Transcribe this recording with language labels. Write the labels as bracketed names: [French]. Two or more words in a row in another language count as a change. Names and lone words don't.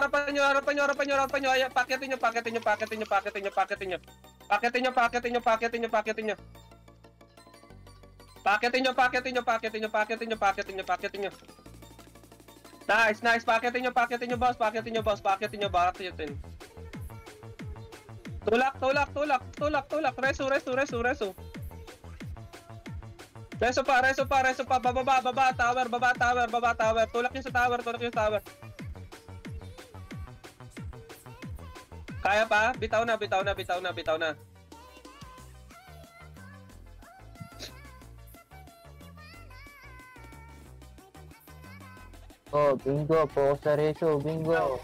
[Filipino] Harapan nyo. Ay, paketin nyo. Paketin nyo. Nice. Paketin nyo, boss. Tulak, tulak, tulak, tulak, tulak. Reso, reso, reso, reso. Reso pa, reso pa, reso pa. Bababa, baba, tower, baba, tower, baba, tower. Tulak nyo sa tower, tulak nyo sa tower. Kaya pa? Bitaw na, bitaw na, bitaw na, bitaw na. Oh, bingo po sa reso, bingo.